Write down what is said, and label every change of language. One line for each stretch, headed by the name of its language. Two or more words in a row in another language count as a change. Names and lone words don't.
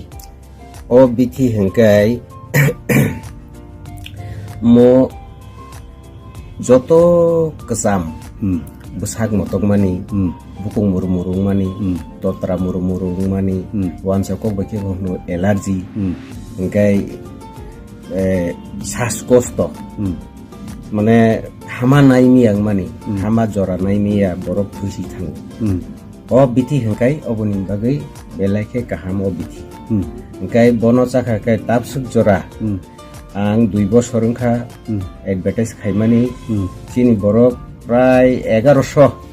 Kok Borok: o bithi hengkai mo joto kesam besak motok mani bukung murung mani totra murung mani wan sakok baki no allergy hengkai শ্বাসকষ্ট মানে হামা নাইমি ang mani hama jora naimi ya borok thuisi thang o bithi hengkai oboni bagai belaike kaham o bithi hengkai bono chakha kai tapsuk jora ang 2 বছর hengkha advertise khaimani chini borok prai 1100